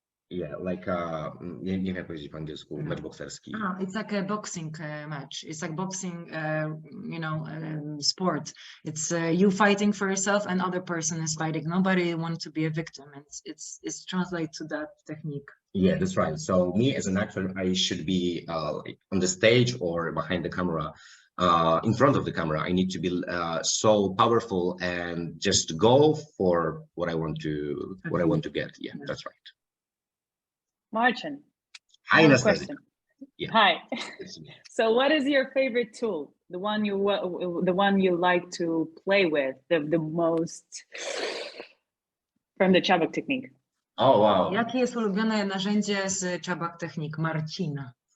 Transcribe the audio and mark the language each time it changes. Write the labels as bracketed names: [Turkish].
[English] Yeah, like [Polish] nie wiem jak powiedzieć po angielsku, mecz bokserski. [English] It's like a boxing match. It's like boxing, you know, sport. It's you fighting for yourself and other person is fighting. Nobody wants to be a victim. It's translated to that technique. Yeah, that's right. So me as an actor, I should be on the stage or behind the camera, in front of the camera. I need to be so powerful and just go for what I want to get. Yeah, that's right. Marcin, Hi, I have a Anastasia. question. Yeah. Hi. So what is your favorite tool? The one you like to play with the most from the Chubbuck technique? Oh, wow. [Polish] Jakie jest ulubione narzędzie z Chubbuck technique Marcina?